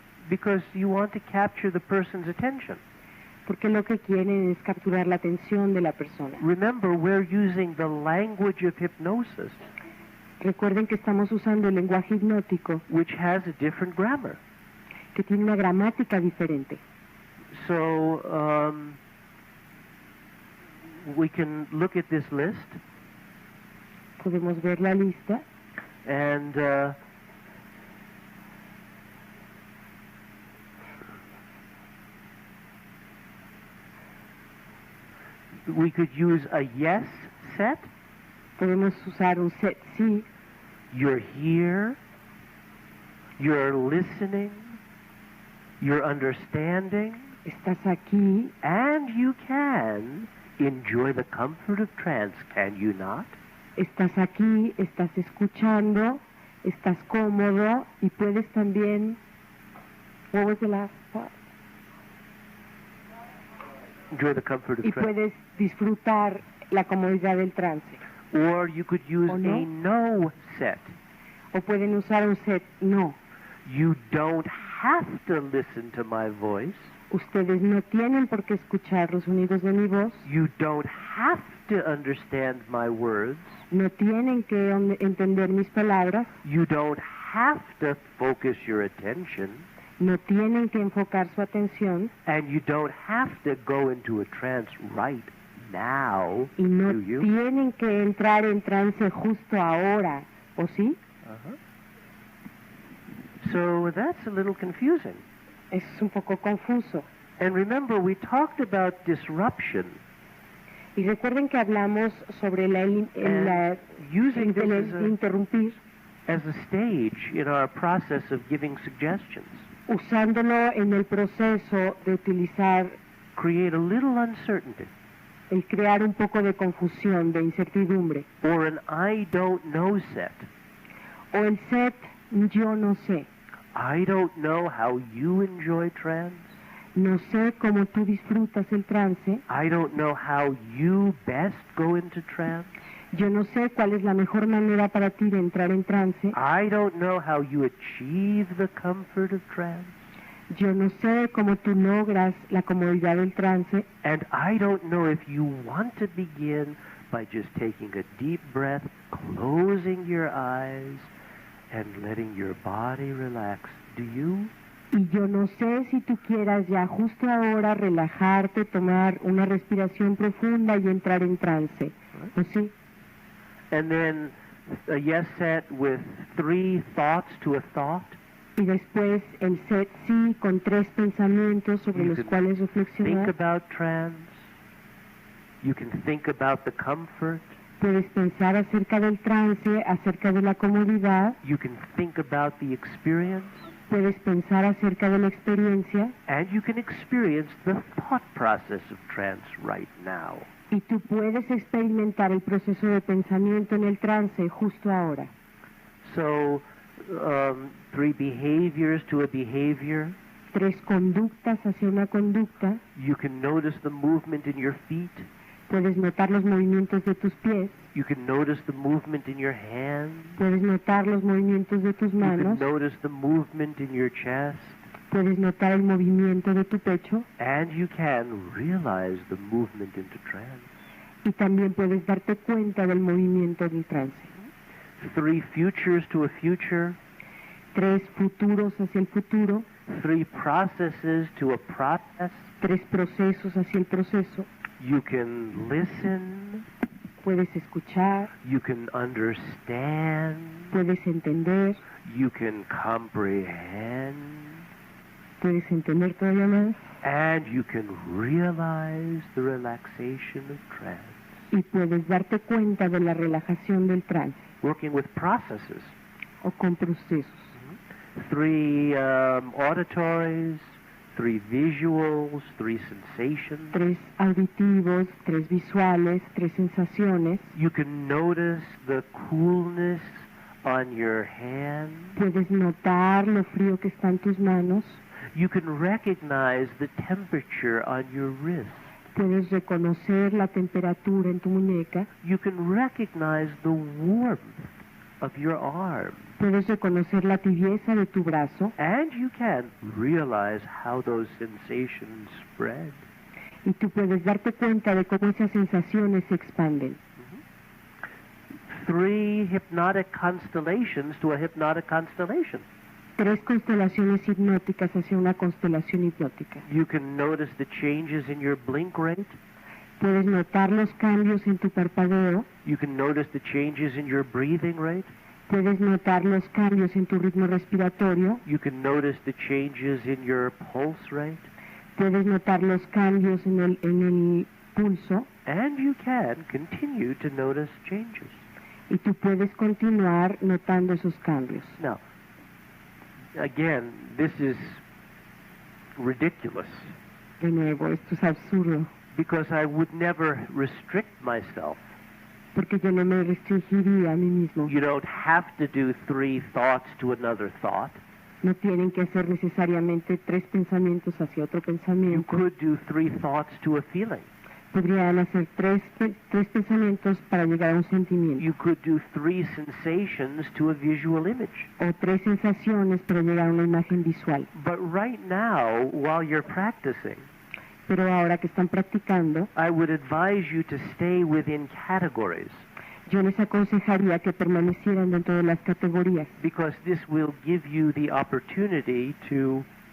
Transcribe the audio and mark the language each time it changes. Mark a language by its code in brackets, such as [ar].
[en] because you want to capture the person's attention. [es] porque lo que quieren es capturar la atención de la persona. [en] Remember, we're using the language of hypnosis, [es] Recuerden que estamos usando el lenguaje hipnótico, [en] which has a different grammar. [es] que tiene una gramática diferente. [en] So we can look at this list [es] Podemos ver la lista [en] and we could use a yes set. [es] podemos usar un set sí, [en] You're here, you're listening, you're understanding, [es] estás aquí, [en] and you can enjoy the comfort of trance, can you not? [es] estás aquí, estás escuchando, estás cómodo y puedes también. [en] What was the last part? Enjoy the comfort of [es] Y [en] trance. [es] puedes disfrutar la comodidad del trance. [en] Or you could use [es] ¿O no? [en] a no set. [es] O pueden usar un set no. [en] You don't have to listen to my voice. [es] Ustedes no tienen por qué escuchar los sonidos de mi voz, [en] You don't have to understand my words. [es] no tienen que entender mis palabras, [en] You don't have to focus your attention. [es] no tienen que enfocar su atención [en] And you don't have to go into a trance right now, [es] Y no [en] do you? [es] tienen que entrar en trance justo ahora, ¿o sí? Uh-huh. [en] So that's a little confusing. [es] Es un poco confuso. [en] And remember, we talked about disruption [es] Y recuerden que hablamos sobre [en] and using this [es] el interrumpir, [en] as a stage in our process of giving suggestions. [es] usándolo en el proceso de utilizar [en] Create a little uncertainty [es] el crear un poco de confusión, de incertidumbre. [en] or an I don't know set. [es] O el set, yo no sé. [en] I don't know how you enjoy trance. [es] No sé cómo tú disfrutas el trance. [en] I don't know how you best go into trance. [es] Yo no sé cuál es la mejor manera para ti de entrar en trance. [en] I don't know how you achieve the comfort of trance. [es] Yo no sé cómo tú logras la comodidad del trance. [en] And I don't know if you want to begin by just taking a deep breath, closing your eyes, and letting your body relax. Do you? [es] Y yo no sé si tú quieras ya justo ahora relajarte, tomar una respiración profunda y entrar en trance. ¿O sí? [en] And then a yes set with 3 thoughts to a thought. [es] Y después el set sí con 3 pensamientos sobre [en] You [es] los [en] can [es] cuales [en] Think [es] reflexionar. [en] about trance. You can think about the comfort. [es] Puedes pensar acerca del trance, acerca de la comodidad. [en] You can think about the experience. [es] Puedes pensar acerca de la experiencia. [en] And you can experience the thought process of trance right now. [es] Y tú puedes experimentar el proceso de pensamiento en el trance justo ahora. [en] So, 3 behaviors to a behavior. [es] 3 conductas hacia una conducta. [en] You can notice the movement in your feet. [es] Puedes notar los movimientos de tus pies. [en] You can notice the movement in your hands. [es] Puedes notar los movimientos de tus [en] You can [es] manos. [en] notice the movement in your chest. [es] Puedes notar el movimiento de tu pecho. [en] And you can realize the movement into trance. [es] Y también puedes darte cuenta del movimiento del trance. [en] 3 futures to a future. [es] 3 futuros hacia el futuro. [en] 3 processes to a process. [es] 3 procesos hacia el proceso. [en] You can listen. [es] Puedes escuchar. [en] You can understand. [es] Puedes entender. [en] You can comprehend. [es] Puedes entender todavía más. [en] And you can realize the relaxation of trance. [es] Y puedes darte cuenta de la relajación del trance [en] Working with processes. [es] o con procesos. [en] 3 auditories, 3 visuals, 3 sensations. [es] 3 auditivos, 3 visuales, 3 sensaciones. [en] You can notice the coolness on your hand. [es] Puedes notar lo frío que está en tus manos. [en] You can recognize the temperature on your wrist. [es] Puedes reconocer la temperatura en tu muñeca. [en] You can recognize the warmth of your arm. [es] Puedes reconocer la tibieza de tu brazo. [en] And you can realize how those sensations spread. [es] Y tú puedes darte cuenta de cómo esas sensaciones se expanden. [en] 3 hypnotic constellations to a hypnotic constellation. [es] 3 constelaciones hipnóticas hacia una constelación hipnótica. [en] You can notice the changes in your blink rate. [es] Puedes notar los cambios en tu parpadeo. [en] You can notice the changes in your breathing rate. [es] Puedes notar los cambios en tu ritmo respiratorio. [en] You can notice the changes in your pulse rate. [es] Puedes notar los cambios en el pulso. [en] And you can continue to notice changes. [es] Y tú puedes continuar notando esos cambios. [en] Now, again, this is ridiculous [es] De nuevo, esto es absurdo, [en] because I would never restrict myself. [es] porque yo no me restringiría a mí mismo. [en] You don't have to do 3 thoughts to another thought. [es] No tienen que hacer necesariamente 3 pensamientos hacia otro [en] You [es] pensamiento. [en] could do 3 thoughts to a feeling. [es] Podrían hacer 3 pensamientos para llegar a un sentimiento. [en] You could do 3 sensations to a visual image. [es] O 3 sensaciones para llegar a una imagen visual. [en] But right now, while you're practicing, [es] Pero ahora que están practicando, [en] I would advise you to stay within categories [es] yo les aconsejaría que permanecieran dentro de las categorías, [en] because this will give you the opportunity to